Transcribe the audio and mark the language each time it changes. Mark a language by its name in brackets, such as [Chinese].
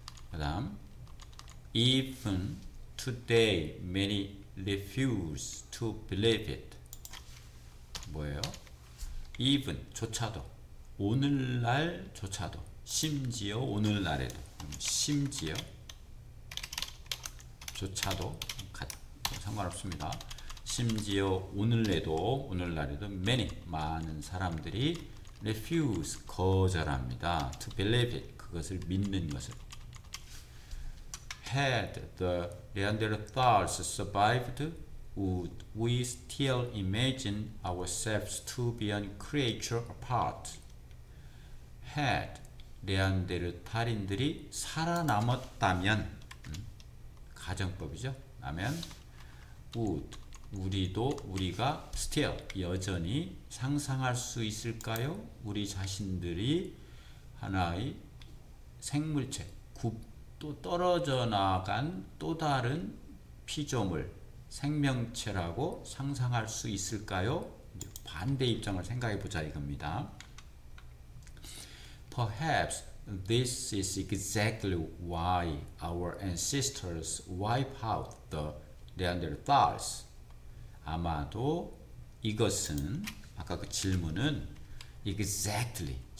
[Korean] 그 다음 [English] Even today many refuse to believe it. [Korean] 뭐예요? even 조차도 오늘날조차도 심지어 오늘날에도 심지어 조차도 상관없습니다. 심지어 오늘날에도 many 많은 사람들이 refuse 거절합니다. [English] to believe it [Korean] 그것을 믿는 것을. [English] Had the Neanderthals survived, would we still imagine ourselves to be a creature apart? [Korean] Had 네안데르탈인들이 살아남았다면 가정법이죠. 라면 would 우리가 still 여전히 상상할 수 있을까요? 우리 자신들이 하나의 생물체 또 떨어져 나간 또 다른 피조물 생명체라고 상상할 수 있을까요? 반대 입장을 생각해 보자 이겁니다. [English] Perhaps this is exactly why our ancestors wiped out the Neanderthals. [Korean] 아마도 이것은 아까 그 질문은 exactly